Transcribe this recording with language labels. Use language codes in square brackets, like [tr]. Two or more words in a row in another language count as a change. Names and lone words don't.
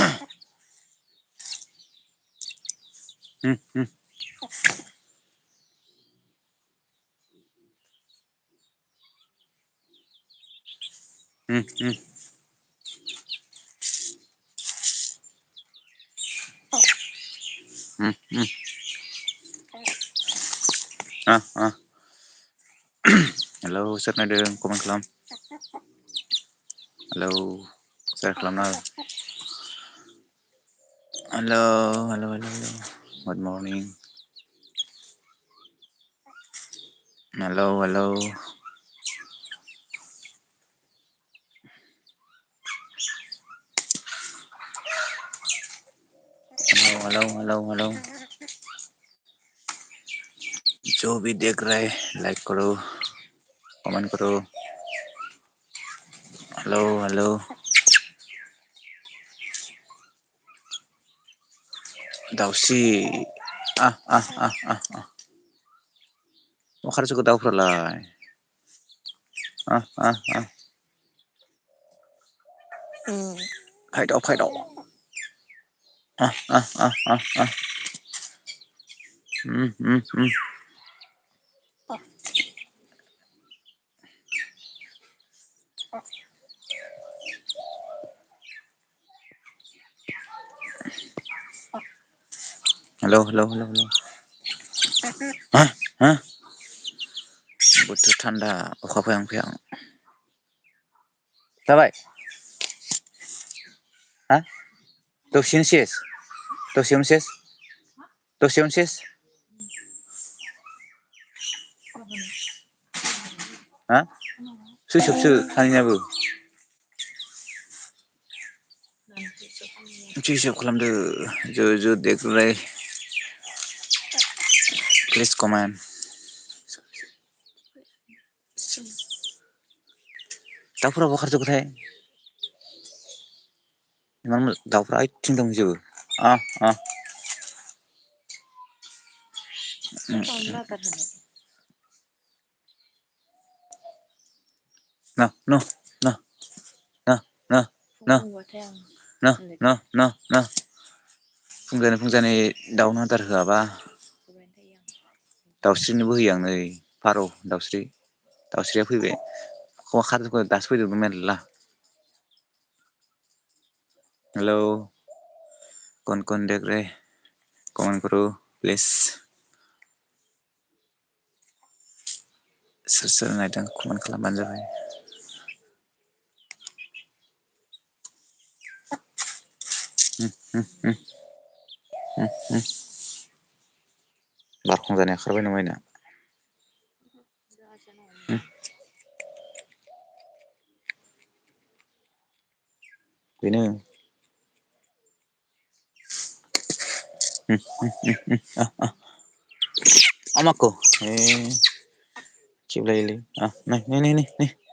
[brx] Hmm, hmm, hmm, hmm, hmm, hmm. Ah, ah. Halo, soर नायदों कमेन्ट खालाम. Halo, share खालामना हो. [en] Halo, halo, halo, halo. Good morning. Halo, halo. Halo, halo, halo, halo. [hi] जो भी देख रहा है लाइक करो, कमेंट करो. [en] हेलो, हेलो. [brx] दाउस्रि. Ah, ah, ah, ah, ah. मा खारजोखो दाउफ्रालाय? Ah, ah, ah. फाइदाव, फाइदाव. Ah, ah, ah, ah, ah. Hmm, hmm. [en] Halo, halo, halo, halo. Hah? Hah? [brx] Boथोर थान्दा अखा फैहां फैहां. जाबाय? हा? दसेनो सेस? दसेयावनो सेस? दसेयावनो सेस? हा? सुइसअफसो सानैनाबो. सुइसअफ खालामदो. [hi] जो देख रहा है प्लिज कमेन्ट. [brx] दाउफोरा बहा खारजोबखोथाय? इमान दाउफ्रा ओइथिं दंजोबो. Ah, ah. [en] No, no, no, no, no, no, no, no, no, no. [brx] फुंजानि दाउनो आदार होआबा दाउस्रिनोबो होयो आं नै फारौ दाउस्रिया फैबाय. अखा खारजोब्बाय दासो फैदोंमोन मेरला. [en] हेलौ, [hi] कौन देख रहे कमेन्ट करो प्लिज. [brx] सोर नायदों कमेन्ट खालामबानो जाबाय. बारखं जानाया खारबाय नामा इना? बेनो. Amaku. Ciblay. Ah, nih.